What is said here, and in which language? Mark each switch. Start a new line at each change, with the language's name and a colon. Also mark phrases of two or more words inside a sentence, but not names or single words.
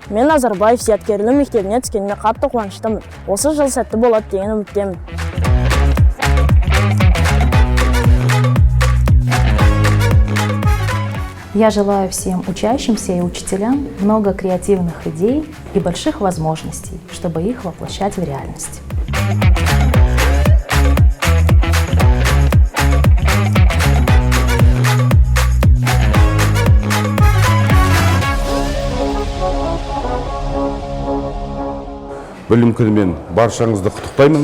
Kazakh: Назарбаев зияткерлік мектебіне түскеніме қатты қуаныштымын. Осы жыл сәтті болады деген үміттемін.
Russian: Я желаю всем учащимся и учителям много креативных идей и больших возможностей, чтобы их воплощать в реальность.
Kazakh: Білім күнімен баршаңызды құттықтаймын.